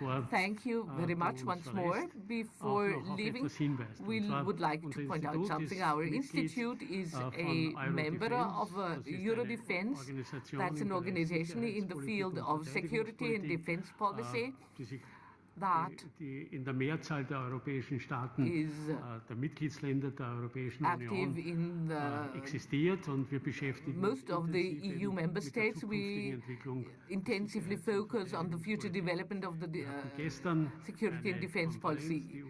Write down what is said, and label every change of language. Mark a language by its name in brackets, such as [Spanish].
[English] Thank you very much once more. Before leaving, we would like to point out something. Our institute is a member of Eurodefense. That's an organization in the field of security and defense policy. that [German] in der Mehrzahl der europäischen Staaten, der Mitgliedsländer der Europäischen Union existiert, und wir beschäftigen uns [English] most of the EU member states. We intensively focus on the future development of the security and defense policy.